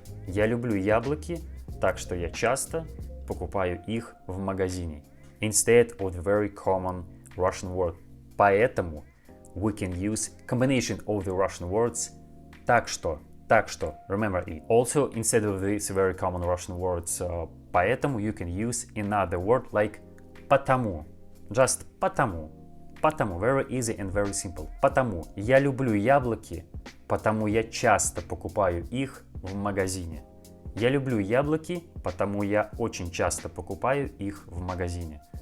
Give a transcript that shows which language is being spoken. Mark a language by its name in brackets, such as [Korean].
[Russian] Я люблю яблоки, так что я часто покупаю их в магазине. [English] Instead of the very common Russian word поэтому, we can use combination of the Russian words так что. Remember it. Also, instead of these very common Russian words поэтому, you can use another word like потому. Just потому. Very easy and very simple. [Russian] Потому. Я люблю яблоки, потому я часто покупаю их в магазине. Я люблю яблоки, потому я очень часто покупаю их в магазине.